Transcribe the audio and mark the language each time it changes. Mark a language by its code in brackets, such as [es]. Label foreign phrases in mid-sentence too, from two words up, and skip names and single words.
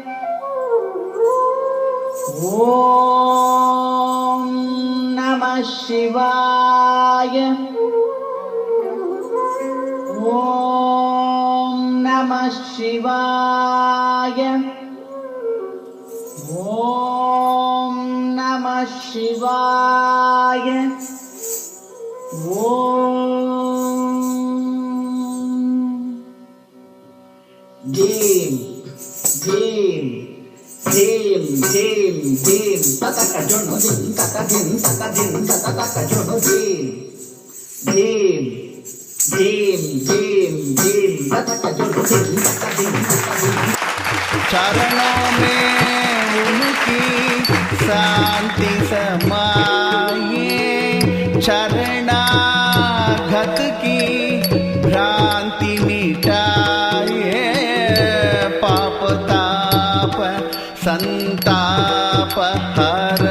[sa] Om Namah Shivaya. Om Namah Shivaya. Om Namah Shivaya. Dhim, dhim, dhim, dhim, dhim. Tataka jono dhim, tata dhim, tata dhim, tata taka jono dhim. Dhim, धीम धीम धीम ततक जोड़ धीम तक धीम तक धीम। [hi] चरणों में उनकी शांति समाये, शरणागत की भ्रांति मिटाए, पाप ताप संताप